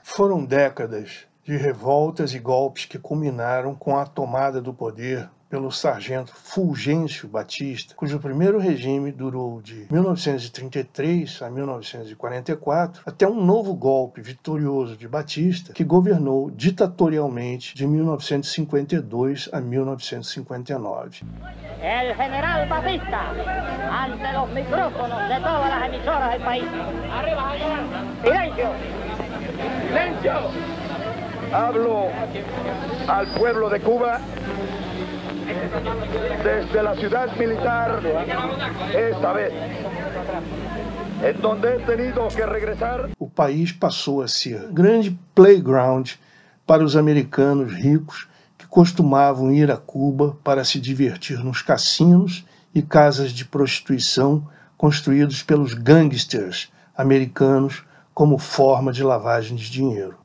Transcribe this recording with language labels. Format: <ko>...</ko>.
<pt>Foram décadas de revoltas e golpes que culminaram com a tomada do poder pelo sargento Fulgêncio Batista, cujo primeiro regime durou de 1933 a 1944, até um novo golpe vitorioso de Batista, que governou ditatorialmente de 1952 a 1959.</pt> <es>El general Batista, ante los micrófonos de todas las emisoras del país. ¡Silencio! ¡Silencio! Hablo al pueblo de Cuba desde la ciudad militar, esta vez, en donde he tenido que regresar.</es> <pt>O país passou a ser grande playground para os americanos ricos que costumavam ir a Cuba para se divertir nos cassinos e casas de prostituição construídos pelos gangsters americanos como forma de lavagem de dinheiro.</pt>